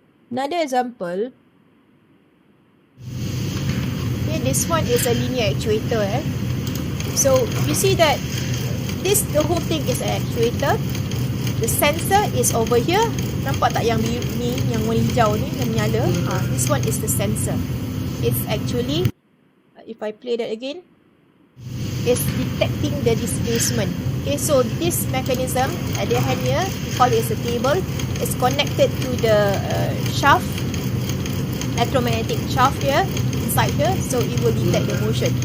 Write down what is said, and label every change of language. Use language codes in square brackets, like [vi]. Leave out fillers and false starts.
[en] Another example. Okay, this one is a linear actuator. So you see that the whole thing is an actuator. The sensor is over here. [ms] Nampak tak yang ni, yang warna hijau ni yang menyala? [en] This one is the sensor. It's actually, if I play that again, it's detecting the displacement. Okay, so this mechanism at the hand here, we call it as a table. It's connected to the shaft, electromagnetic shaft here inside here, so it will detect the motion.